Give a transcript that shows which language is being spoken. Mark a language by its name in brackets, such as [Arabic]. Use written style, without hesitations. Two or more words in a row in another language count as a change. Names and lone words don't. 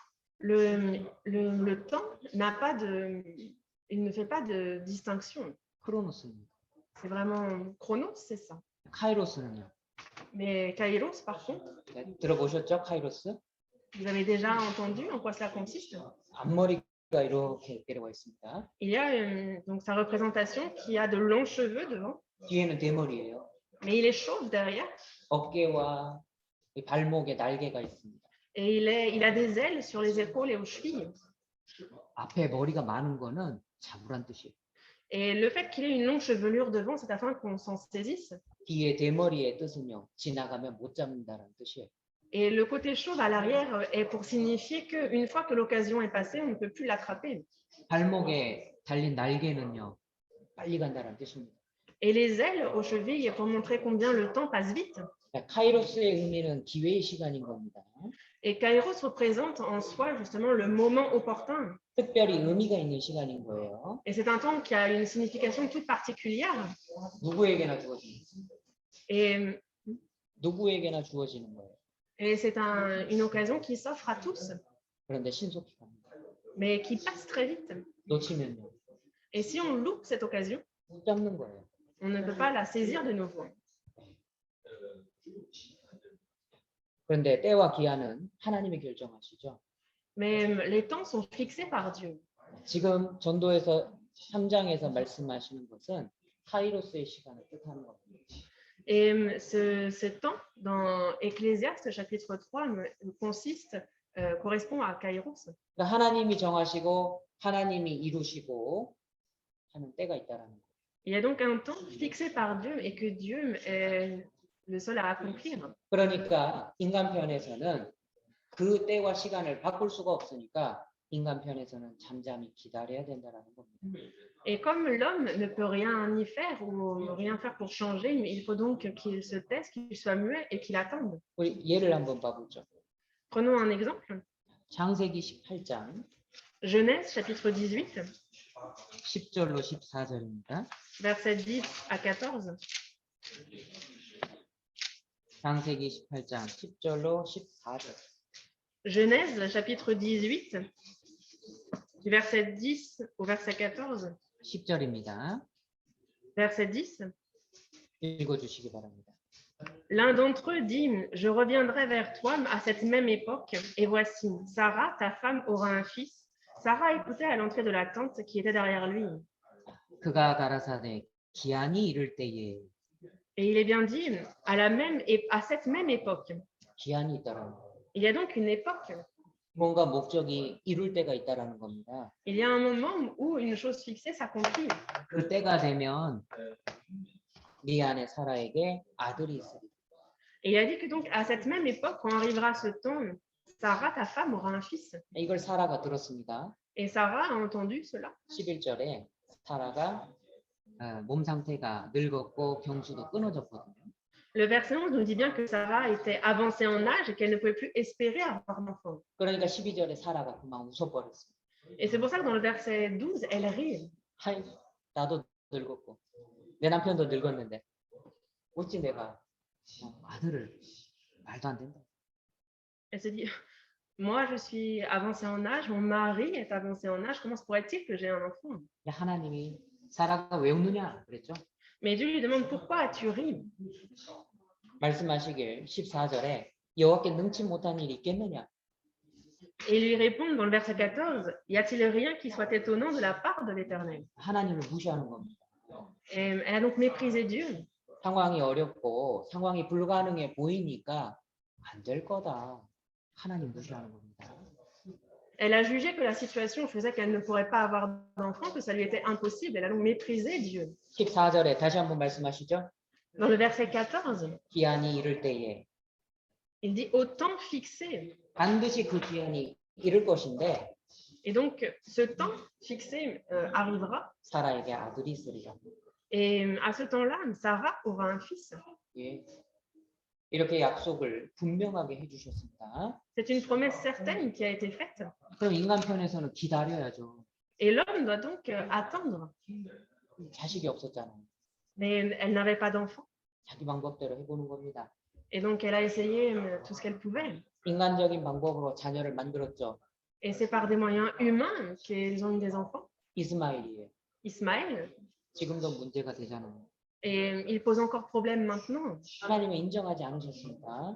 [French] Le temps n'a pas il ne fait pas de distinction. [Korean] 크로노스입니다. [French] C'est vraiment chronos, c'est ça. [Korean] 카이로스는요. [French] Mais kairos, par contre, [Korean] 네, 들어보셨죠? 카이로스? [French] vous avez déjà entendu en quoi cela consiste? [Korean] 앞머리가 이렇게 내려와 있습니다. [French] Il y a donc sa représentation qui a de longs cheveux devant, [Korean] 뒤에는 대머리예요. [French] mais il est chauve derrière [Korean] 어깨와 이 발목에 날개가 있습니다. [French] et il a des ailes sur les épaules et aux chevilles. [Korean] 앞에 머리가 많은 거는 잡으란 뜻이에요. [French] Et le fait qu'il ait une longue chevelure devant, c'est afin qu'on s'en saisisse. [Korean] 뒤에 대머리의 뜻은요. 지나가면 못 잡는다는 뜻이에요. [French] Et le côté chauve à l'arrière est pour signifier qu'une fois que l'occasion est passée, on ne peut plus l'attraper. [Korean] 발목에 달린 날개는요. 빨리 간다는 뜻입니다. [French] et les ailes aux chevilles pour montrer combien le temps passe vite. [Korean] 카이로스의 의미는 기회의 시간인 겁니다. [French] Et Kairos représente en soi justement le moment opportun. [Korean] 특별히 의미가 있는 시간인 거예요. [French] Et c'est un temps qui a une signification toute particulière. [Korean] 누구에게나 주어지는 [French] Et, [Korean] 누구에게나 주어지는 거예요. [French] et c'est une occasion qui s'offre à tous, [Korean] 그런데 신속히 갑니다. [French] mais qui passe très vite. [Korean] 놓치면요. [French] Et si on loupe cette occasion, [Korean] 못 잡는 거예요. [French] on ne peut pas la saisir de nouveau. [Korean] 그런데 때와 기한은 하나님이 결정하시죠. [French] Mais les temps sont fixés par Dieu. [Korean] 지금 전도에서 3장에서 말씀하시는 것은 카이로스의 시간을 뜻하는 겁니다. [French] Et ce temps, dans Ecclésiaste chapitre 3, correspond à Kairos. [Korean] 그러니까 하나님이 정하시고 하나님이 이루시고 하는 때가 있다라는 거예요. [French] Il y a donc un temps fixé par Dieu et que Dieu est le seul à accomplir. [Korean] 그러니까 인간 편에서는 그 때와 시간을 바꿀 수가 없으니까 인간 편에서는 잠잠히 기다려야 된다라는 겁니다. [French] Et comme l'homme ne peut rien y faire ou rien faire pour changer, il faut donc qu'il se taise, qu'il soit muet et qu'il attende. [Korean] 우리 예를 한번 봐보죠. [French] Prenons un exemple. [Korean] 창세기 18장 [French] Genèse chapitre 18, [Korean] 10절로 14절입니다. [French] versets 10 à 14. [Korean] 창세기 18장 10절로 14절. [French] Genèse chapitre 18, du verset 10 au verset 14. [Korean] 10절입니다. [French] Verset 10. [Korean] 읽어주시기 바랍니다. [French] L'un d'entre eux dit, je reviendrai vers toi à cette même époque, et voici, Sarah, ta femme, aura un fils. Sarah écoutait à l'entrée de la tente qui était derrière lui. [Korean] 그가 가라사대 기한이 이를 때에 [French] Et il est bien dit, à cette même époque. [Korean] 기한이 있다라는 거예요. [French] Il y a donc une époque. [Korean] 뭔가 목적이 이룰 때가 있다라는 겁니다. [French] Il y a un moment où une chose fixée s'accomplit. [Korean] 그 때가 되면 미안의 사라에게 아들이 있으리라. [French] Et il a dit que donc à cette même époque, quand arrivera ce temps, Sarah, ta femme, aura un fils. [Korean] 이걸 사라가 들었습니다. [French] Et Sarah a entendu cela. [Korean] 11절에 사라가 몸 상태가 늙었고 경수도 끊어졌거든요. [French] Le verset 11 nous dit bien que Sarah était avancée en âge et qu'elle ne pouvait plus espérer avoir d'enfant. [Korean] 그러니까 12절에 사라가 그만 웃어버렸습니다. [French] Et c'est pour ça que dans le verset 12, elle rit. [Korean] 하이, 나도 늙었고 내 남편도 늙었는데 어찌 내가 아들을 말도 안 된다. [French] Elle se dit, moi je suis avancée en âge, mon mari est avancé en âge, comment se pourrait-il que j'ai un enfant? [Korean] 하나님이 사라가 왜 웃느냐 그랬죠. [French] Mais Dieu lui demande, pourquoi as-tu ri? [Korean] 말씀하시길 14절에 여호와께 능치 못한 일이 있겠느냐. [French] Et il lui répond dans le verset 14, y a-t-il rien qui soit étonnant de la part de l'Éternel? [Korean] 하나님을 무시하는 겁니다. [French] Et elle a donc méprisé Dieu. [Korean] 상황이 어렵고 상황이 불가능해 보이니까 안 될 거다. 하나님 무시하는 겁니다. [French] Elle a jugé que la situation faisait qu'elle ne pourrait pas avoir d'enfant, que ça lui était impossible. Elle a donc méprisé Dieu. [Korean] 14절에 다시 한번 말씀하시죠. [French] Dans le verset 14, [Korean] 기한이 이를 때에 [French] il dit au temps fixé. [Korean] 반드시 그 기한이 이를 것인데 [French] Et donc, ce temps fixé arrivera. [Korean] 사라에게 아들이 있으리라. [French] Et à ce temps-là, Sarah aura un fils. [Korean] 예. 이렇게 약속을 분명하게 해주셨습니다. [French] C'est une promesse certaine qui a été faite. [Korean] 그럼 인간 편에서는 기다려야죠. [French] Et l'homme doit donc attendre. [Korean] 자식이 없었잖아요. [French] Mais elle n'avait pas d'enfant. [Korean] 자기 방법대로 해보는 겁니다. [French] Et donc, elle a essayé tout ce qu'elle pouvait. [Korean] 인간적인 방법으로 자녀를 만들었죠. [French] Et c'est par des moyens humains qu'ils ont eu des enfants. [Korean] 이스마엘이에요. [French] Ismaël. [Korean] 지금도 문제가 되잖아요. [French] Et il pose encore problème maintenant. [Korean] 하나님은 인정하지 않으셨습니다.